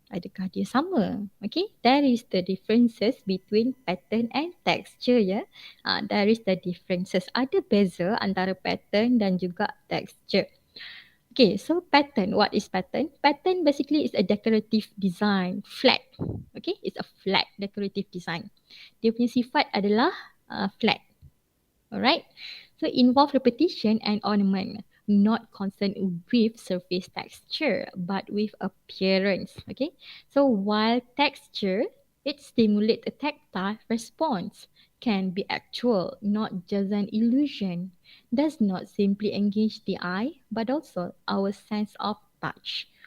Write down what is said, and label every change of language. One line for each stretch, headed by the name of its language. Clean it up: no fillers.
Malay: Adakah dia sama?
English: Okay, there is the differences between pattern and texture ya. There is the differences.
Malay: Ada beza antara pattern dan juga texture.
English: Okay, so pattern. What is pattern? Pattern basically is a decorative design, flat. Okay, it's a flat decorative design.
Malay: Dia punya sifat adalah flat.
English: Alright, so involve repetition and ornament, not concerned with surface texture, but with appearance. Okay, so while texture, it stimulates a tactile response, can be actual, not just an illusion, does not simply engage the eye, but also our sense of touch.